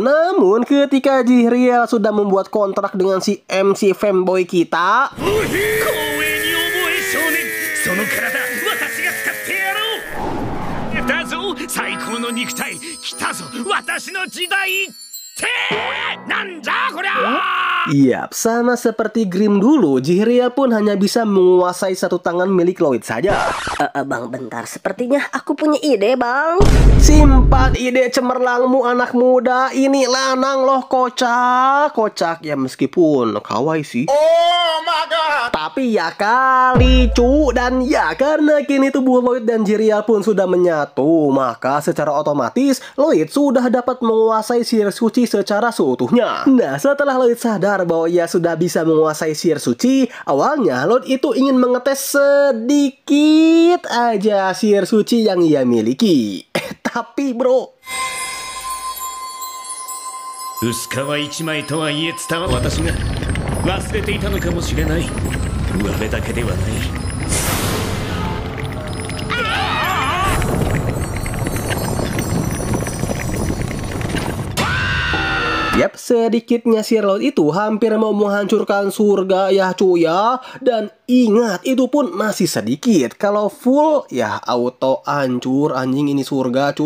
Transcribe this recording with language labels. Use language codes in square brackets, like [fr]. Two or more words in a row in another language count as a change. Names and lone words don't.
[id] Namun ketika Jihriel sudah membuat kontrak dengan si [en] MC fanboy [id] kita, yap, sama seperti Grim dulu, Jihriel pun hanya bisa menguasai satu tangan milik Lloyd saja. Bang, bentar. Sepertinya aku punya ide, Bang. Simpan ide cemerlangmu anak muda. Ini lanang loh, kocak. Kocak ya meskipun kawaii sih. [en] Oh my god. [id] Tapi ya kali cu. Dan ya karena kini tubuh Lloyd dan Jihriel pun sudah menyatu, maka secara otomatis Lloyd sudah dapat menguasai sihir suci secara seutuhnya. Nah, setelah Lloyd sadar bahwa ia sudah bisa menguasai sihir suci, awalnya Lloyd itu ingin mengetes sedikit aja sihir suci yang ia miliki. Tapi bro, [ja] 薄皮一枚とはいえ伝わ私が忘れていたのかもしれない。上辺だけではない。 [id] Yap, sedikitnya sihir Lloyd itu hampir mau menghancurkan surga ya cuy ya. Dan ingat, itu pun masih sedikit. Kalau full ya auto hancur anjing ini surga cuy.